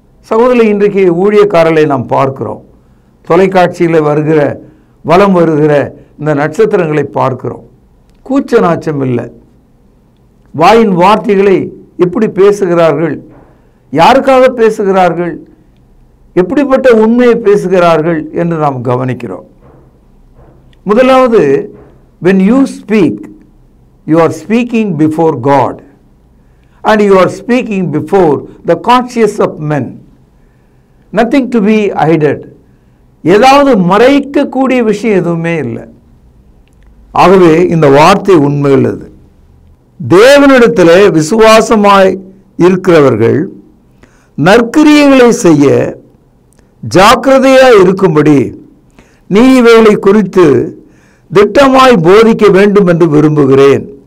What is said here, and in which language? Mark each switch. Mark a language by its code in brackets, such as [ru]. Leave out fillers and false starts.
[ta] சகோதரி, இன்றைக்கு ஊழியக்காரர்களை நாம் பார்க்கிறோம், தொலைக்காட்சியில் வருகிற வலம் வருகிற இந்த நட்சத்திரங்களை பார்க்கிறோம். கூச்ச நாச்சம் இல்லை, வாயின் வார்த்தைகளை எப்படி பேசுகிறார்கள், யாருக்காக பேசுகிறார்கள், எப்படிப்பட்ட உண்மையை பேசுகிறார்கள் என்று நாம் கவனிக்கிறோம். [en] முதலாவது, when you speak, you are speaking before God and you are speaking before the conscience of men, nothing to be hidden. [ta] ஏதாவது மறைக்கக்கூடிய விஷயம் எதுவுமே இல்லை. ஆகவே இந்த வார்த்தை உண்மை உள்ளது. தேவனிடத்தில் விசுவாசமாய் இருக்கிறவர்கள் நற்கிரியைகளை செய்ய ஜாக்கிரதையாய் இருக்கும்படி நீ இவைகளை குறித்து திட்டமாய் போதிக்க வேண்டும் என்று விரும்புகிறேன்.